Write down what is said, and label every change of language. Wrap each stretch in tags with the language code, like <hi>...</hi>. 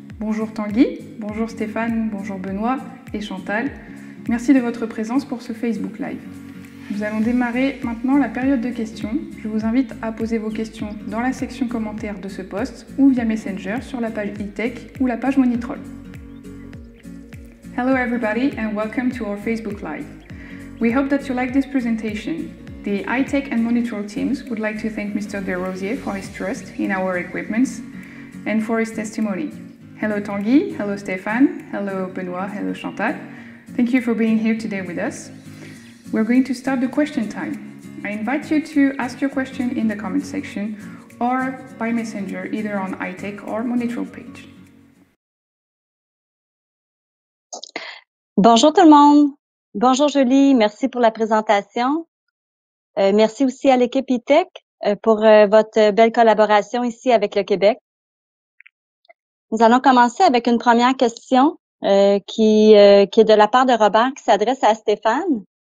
<fr>Bonjour Tanguy, bonjour Stéphane, bonjour Benoît et Chantal. Merci de votre présence pour ce Facebook Live. Nous allons démarrer maintenant la période de questions. Je vous invite à poser vos questions dans la section commentaires de ce post ou via Messenger sur la page E-Tech ou la page Monitrol.</fr> <en>Hello everybody and welcome to our Facebook Live. We hope that you like this presentation. The E-Tech and Monitrol teams would like to thank Mr. Desrosiers for his trust in our equipments and for his testimony. Hello Tanguy, hello Stéphane, hello Benoît, hello Chantal. Thank you for being here today with us. We're going to start the question time. I invite you to ask your question in the comment section or by messenger either on E-Tech or Monitrol page.</en> <fr>Bonjour tout le monde. Bonjour Julie, merci pour la présentation. Merci aussi à l'équipe E-Tech pour votre belle collaboration ici avec le Québec. Nous allons commencer avec une première question qui est de la part de Robert qui s'adresse à Stéphane.</fr>